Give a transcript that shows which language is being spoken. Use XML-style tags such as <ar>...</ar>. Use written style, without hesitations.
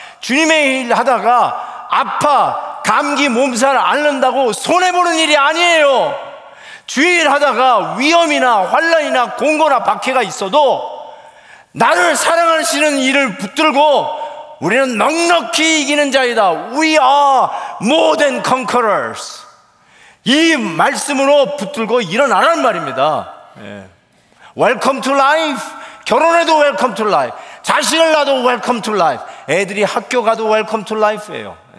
<ko>주님의 일 하다가 아파 감기 몸살 앓는다고 손해보는 일이 아니에요. 주의 일 하다가 위험이나 환란이나 공고나 박해가 있어도 나를 사랑하시는 일을 붙들고 우리는 넉넉히 이기는 자이다.</ko> <en>We are more than conquerors.</en> <ko>이 말씀으로 붙들고 일어나라는 말입니다.</ko> <en>Welcome to life.</en> <ko>결혼해도 welcome to life. 자식을 낳아도 welcome to life. 애들이 학교 가도 welcome to life 예요.</ko>